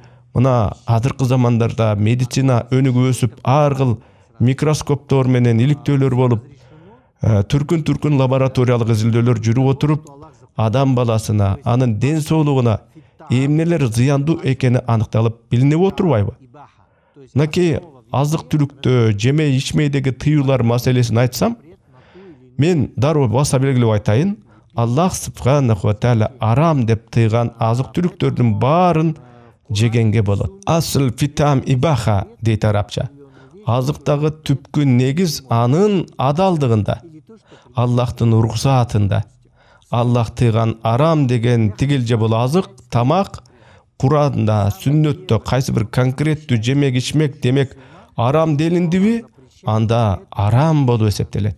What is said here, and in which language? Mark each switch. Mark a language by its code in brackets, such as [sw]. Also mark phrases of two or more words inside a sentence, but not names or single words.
[ky] Мына азыркы замандарда медицина өнүгүп өсүп, ар кыл микроскоптор менен иликтөөлөр болуп, түркүн лабораториялык изилдөөлөр жүрүп отуруп, адам баласына, анын ден соолугуна эмнелер зыяндуу экени аныкталып билинип отурбайбы? Мынакей азык түлүктө жемей ичмейдеги тыюулар маселесин айтсам, мен дароо баса белгилеп айтайын, [ar] الله سبحانه وتعالى [ky] арам деп тыйган азык түлүктөрдүн баарын жегенге болот. [ar] الأصل في الطعام الإباحة [ky] дейт арабча. Азыктагы түпкү негиз анын адалдыгында, Аллахтын уруксаатында. Аллах тыйган арам деген тигилже бул азык, тамак, Куранда, сүннөттө кайсы бир конкреттүү жемек ичмек демек арам делиндиби, анда арам болуп эсептелет.